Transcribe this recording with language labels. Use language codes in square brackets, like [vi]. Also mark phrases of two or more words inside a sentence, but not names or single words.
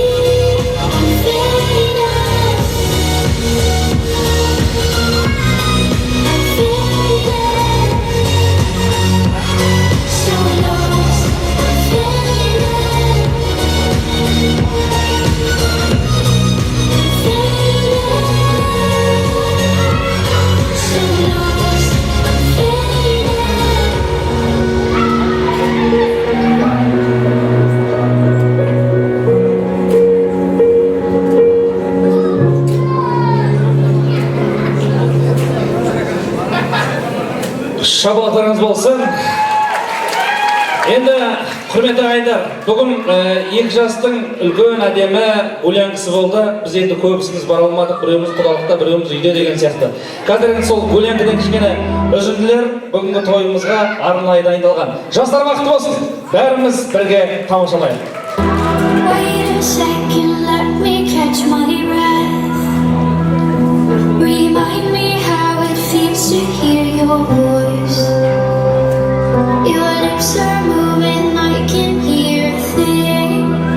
[en] I'm fading, so lost. I'm fading, so lost. I'm fading. [kk] Шабатларыңыз болсын. Енді құрметті ағайындар, бүгін екі жастың үлкен әдемі өлеңкісі болды. Біз енді көбісіміз бара алмадық, біреуміз құдалықта, біреуміз үйде деген сияқты. Қазір енді сол өлеңкіден кішкене үзінділер бүгінгі тойымызға арнайы дайындалған. Жастар бақытты болсын. Бәріміз бірге тамашалайық. [en] Wait a second, let me catch my breath. Remind me how it feels to hear your voice. Your lips are moving, I can hear a thing.